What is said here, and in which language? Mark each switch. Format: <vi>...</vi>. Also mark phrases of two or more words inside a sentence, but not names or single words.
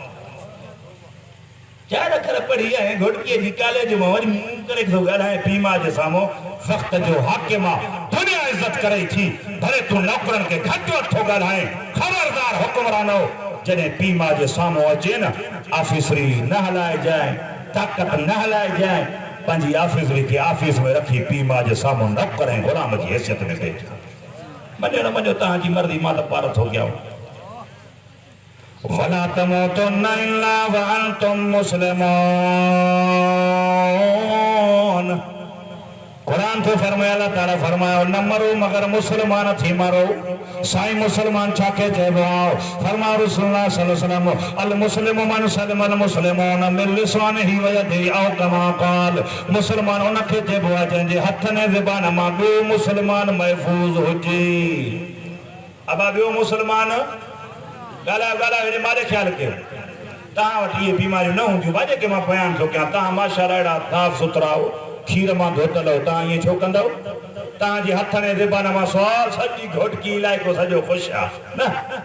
<sd>चार अखर पढ़ी आहे घोटकीअ जी कॉलेज मां वरी मुंहुं करे थो ॻाल्हाए पीउ मां जे साम्हूं वक़्त जो हाकिम आहे दुनिया इज़त करे थी भले तूं नौकरनि खे घटि वधि थो ॻाल्हाए ख़बरदार हुकुमरानो जॾहिं पीउ मां जे साम्हूं अचे न ऑफिसरी न हलाइजांइ ताक़त न हलाइजांइ पंहिंजी ऑफिसरी खे ऑफिस में रखी पीउ मां जे साम्हूं नौकर ऐं ग़ुलाम जी हैसियत में वेठ मञो न मञो तव्हांजी मर्ज़ी मां त पार थो कयां</sd> <ar>ولا تموتن إلا وأنتم مسلمون</ar> <sd>कुरान तो फरमाया अल्लाह ताला फरमायो न मरो मगर मुसलमान थी मरो साईं मुसलमान छाके चइबो आहे फरमायो रसूलुल्लाह</sd> <ar>صلى الله عليه وسلم المسلم من سلم المسلمون من لسانه ويده أو كما قال</ar> <sd>मुसलमान उनखे चइबो आहे जंहिंजे हथ ने ज़बान मां ॿियो मुसलमान महफूज़ हुजे अब ॿियो मुसलमान ॻाल्हायो हेॾे मारे ख़्यालु कयो तव्हां वटि इहे बीमारियूं न हूंदियूं भाॼे के मां बयानु थो कयां तव्हां माशाअल्लाह अहिड़ा साफ़ सुथरा हो खीर मां धोतल हो तव्हां ईअं छो कंदव तव्हांजे हथ में ज़बान मां सवाल सॼी घोटकी इलाइक़ो सॼो ख़ुशि आहे न</sd>